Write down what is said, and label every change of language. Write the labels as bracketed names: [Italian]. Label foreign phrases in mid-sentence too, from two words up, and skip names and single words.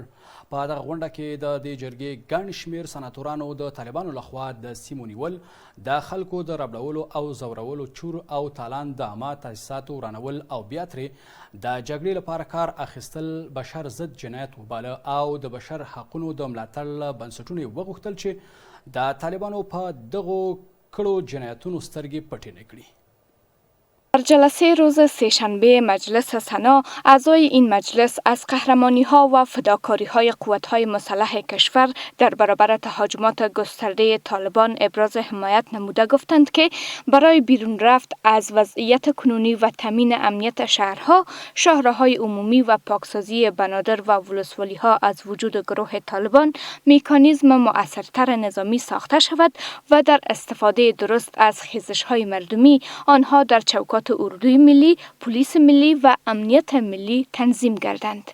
[Pashto] په دغه غونډه کې د دې جرګې ګڼ شمېر سناتورانو د طالبانو لخوا د سیمو نیول، د خلکو د ربړولو او زورولو چور او تالان د عامه تاسیساتو ورانول او بیا ترې د جګړې لپاره کار اخیستل بشر ضد جنایت وباله او د بشر حقونو د ملاتړ له بنسټونو وغوښتل چې د طالبانو په دغو کړو جنایتونو سترګې پټې نه کړي. [Persian] در جلسه روز سه‌شنبه مجلس سنا، اعضای این مجلس از قهرمانی ها و فداکاری های قوات های مسلح کشور در برابر تهاجمات گسترده طالبان ابراز حمایت نموده گفتند که برای بیرون رفت از وضعیت کنونی و تامین امنیت شهرها، شاهراهای عمومی و پاکسازی بنادر و ولسوالی ها از وجود گروه طالبان مکانیزم مؤثرتر نظامی ساخته شود و در استفاده درست از خیزش های مردمی آنها در چوکات اردوی ملی، پلیس ملی و امنیت ملی تنظیم گردند.